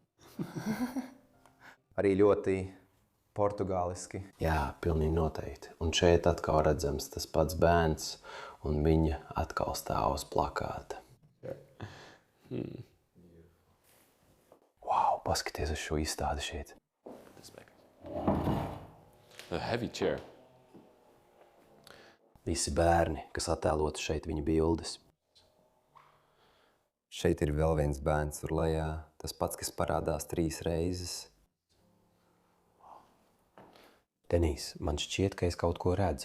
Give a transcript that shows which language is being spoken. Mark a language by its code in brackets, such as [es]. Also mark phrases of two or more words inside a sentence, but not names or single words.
[lv] Arī ļoti portugāliski. Jā, pilnīgi noteikti. Un šeit atkal redzams tas pats bērns, un viņa atkal stāv uz plakāta. Wow, paskaties uz šo izstādi šeit. [en] A heavy chair. [lv] Visi bērni, kas attēloti šeit, viņa bildes. Šeit ir vēl viens bērns tur lejā. Tas pats, kas parādās 3 reizes. Denīs, man šķiet, ka es kaut ko redzu.